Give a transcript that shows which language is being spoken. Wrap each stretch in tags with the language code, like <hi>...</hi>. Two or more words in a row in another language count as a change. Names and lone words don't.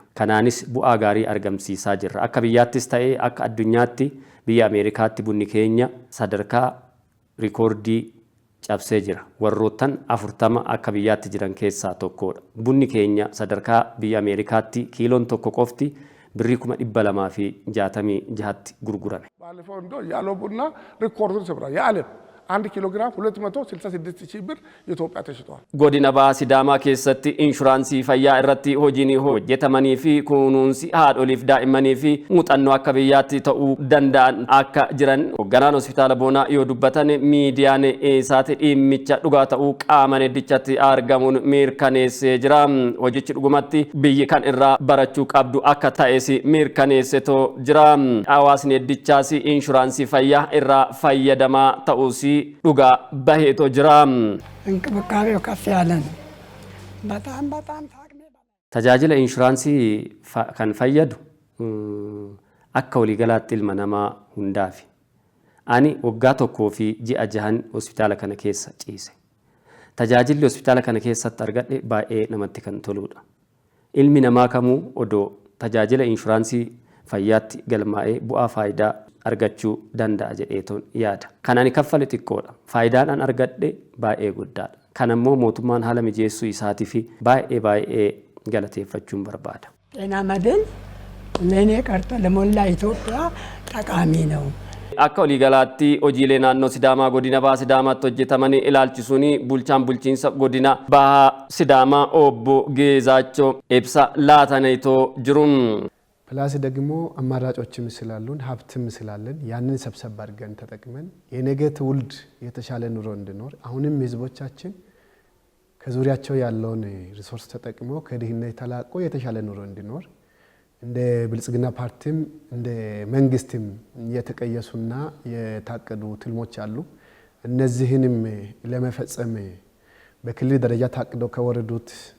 <om>Kanaanis bu'aa gaarii argamsiisaa jirra. Akka biyyaattis ta'ee akka addunyaatti biyya Ameerikaatti bunni keenya sadarkaa rikoordii cabsee jira. Warroottan 40 akka biyyaatti jiran keessaa tokkodha. Bunni keenya sadarkaa biyya Ameerikaatti kiiloon tokko qofti birrii 266tti gurgurame.</om> <am>ባለፈው እንደው ያለው ቡና ሪኮርዱን ሰብሯል። የዓለም 1 ኪሎግራም 266 ብር ኢትዮጵያ ተሽጧል።</am> <om>Godina Bahaa Sidaamaa keessatti inshuraansii fayyaa irratti hojiin hojjetamanii fi kunuunsi haadholiif daa'immanii fi muuxannoo akka biyyaatti ta'uu danda'an akka jiran hoogganaan hospitaala Boonaa yoo dubbatan miidiyaan isaati dhimmicha dhugaa ta'uu qaama heddichatti argamuun mirkaneessee jira. Hojichi dhugumatti biyyi kan irraa barachuu qabdu akka ta'es mirkaneessetoo jira. Hawaasni heddichaas inshuraansii fayyaa irraa fayyadamaa ta'uus dhugaa baheetoo jira.</om> <am>እንክብካቤው ከፍ ያለ ነው። በጣም ታቅሜ</am> <om>Tajaajila inshuraansii kan fayyadu akka waliigalaatti ilma namaa hundaafi. Ani waggaa tokkoo fi ji'a 6 hospitaala kana keessa ciise. Tajaajilli hospitaala kana keessatti argadhe baay'ee namatti kan toludha. Ilmi namaa kamuu odoo tajaajila inshuraansii fayyaatti galmaa'ee bu'aa faayidaa argachuu danda'a jedheetoon yaada. Kan ani kaffale xiqqoodha. Faayidaan an argadhe baay'ee guddaadha. Kan ammoo mootummaan haala mijeessuu isaatii fi baay'ee galateeffachuun barbaada.</om> <am>ጤና መድን ለእኔ ቀርቶ ለሞላ ኢትዮጵያ ጠቃሚ ነው።</am> <om>Akka waliigalaatti hojiilee naannoo Sidaamaa godina Bahaa Sidaamaatti hojjetaman ilaalchisuun bulchaan bulchiinsa godina Bahaa Sidaamaa obbo Geezaachoo ibsa laataniitoo jiruun.</om> <am>ፕላስ ደግሞ አማራጮችም ስላሉን ሀብትም ስላለን ያንን ሰብሰብ አድርገን ተጠቅመን የነገ ትውልድ የተሻለ ኑሮ እንዲኖር አሁንም ህዝቦቻችን ከዙሪያቸው ያለውን ሪሶርስ ተጠቅመው ከድህነት ተላቆ የተሻለ ኑሮ እንዲኖር እንደ ብልጽግና ፓርቲም እንደ መንግስትም የተቀየሱና የታቀዱ ትልሞች አሉ። እነዚህንም ለመፈጸም በክልል ደረጃ ታቅደው ከወረዱት</am>